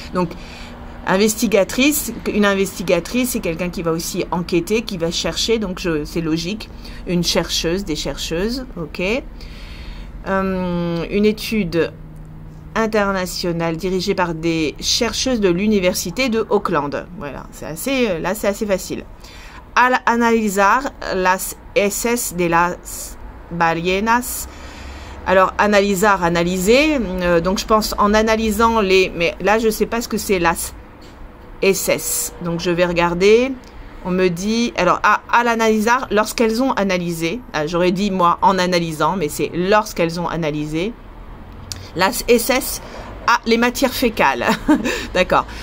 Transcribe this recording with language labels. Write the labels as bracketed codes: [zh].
[fr] Donc, investigatrice, une investigatrice, c'est quelqu'un qui va aussi enquêter, qui va chercher, donc c'est logique. Une chercheuse, des chercheuses, ok. Une étude internationale dirigée par des chercheuses de l'université de Auckland. Voilà, c'est assez, là c'est assez facile. [es] Al analizar las heces de las ballenas. [fr] Alors, analysar, analyser. Donc, je pense en analysant les... Mais là, je ne sais pas ce que c'est las heces. Donc, je vais regarder. On me dit... Alors, à l'analysar, lorsqu'elles ont analysé. J'aurais dit, moi, en analysant, mais c'est lorsqu'elles ont analysé. Las heces, les matières fécales. D'accord.